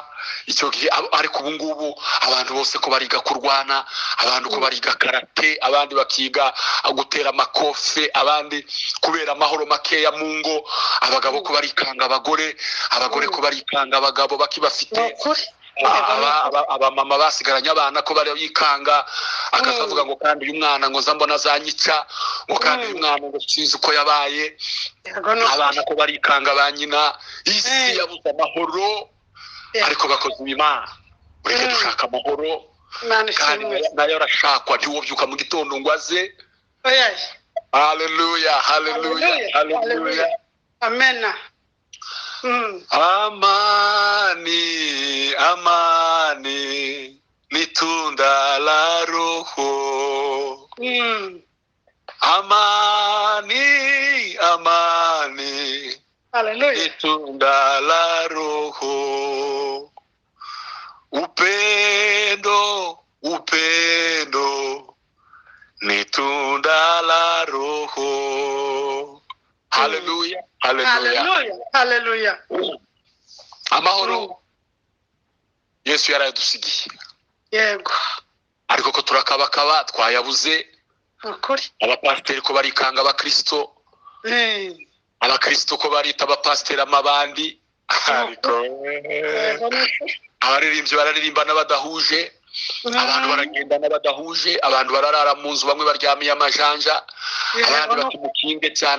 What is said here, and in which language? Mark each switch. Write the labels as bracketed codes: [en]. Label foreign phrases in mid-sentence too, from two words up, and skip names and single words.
[rw] Icyo gihe ariko ubu ngubu abantu bose ko bariga kurwana, abantu ko bariga karate, abandi bakiga gutera amakofe, abandi kubera amahoro makeya mu ngo, abagabo ko barikanga abagore ko barikanga abagabo bakibafite, abamama basigaranye abana ko bari bikanga, akazavuga ngo kandi uyu mwana ngo mbona azanyica, ngo kandi uyu mwana ngo sinzi uko yabaye, abana ko barikanga ba nyina. Isi yabuze amahoro, ariko bakoze Imana ureke dushaka amahoro, kandi nayo arashakwa. Ntiwobyuka mu gitondo ngo aze. Haleluya haleluya haleluya amen. [sw] Amani amani ni tunda la Roho. Amani amani ni tunda la Roho. Upendo upendo ni tunda la Roho. Haleluya haleluya haleluya. [rw] Amahoro Yesu yaradusigiye, yego, ariko ko turakabakaba twayabuze. ukuri abapasiteri ko barikanga abakristo, abakristo ko barita abapasiteri amabandi, ariko abaririmbyi bararirimba n'abadahuje, abantu baragenda n'abadahuje, abantu bararara mu nzu, bamwe baryamiye amajanja, abandi batimukinge cyane.